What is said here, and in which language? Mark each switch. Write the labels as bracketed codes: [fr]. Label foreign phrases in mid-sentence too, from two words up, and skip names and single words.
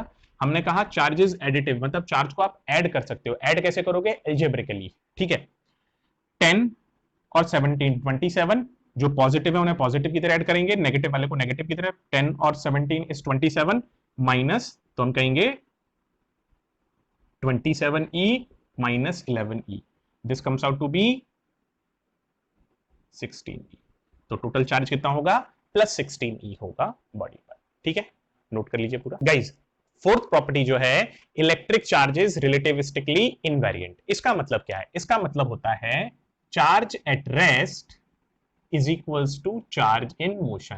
[hi] हमने कहा [en] charge is additive, [hi] मतलब चार्ज को आप ऐड कर सकते हो। ऐड कैसे करोगे? अलजेब्रिकली, ठीक है। 10 और 17 27, जो पॉजिटिव है उन्हें पॉजिटिव की तरह ऐड करेंगे, नेगेटिव वाले को नेगेटिव की तरह। [en] 10 और 17 is 27 minus, [hi] तो हम कहेंगे [en] 27e minus 11e, this comes out to be 16e। [hi] तो [en] total charge [hi] कितना होगा? प्लस 16e होगा बॉडी पर, ठीक है। नोट कर लीजिए पूरा गाइज। [en] fourth property [hi] जो है, [en] electric charge is relativistically invariant. [hi] इसका मतलब क्या है? इसका मतलब होता है [en] charge at rest is equals to charge in motion.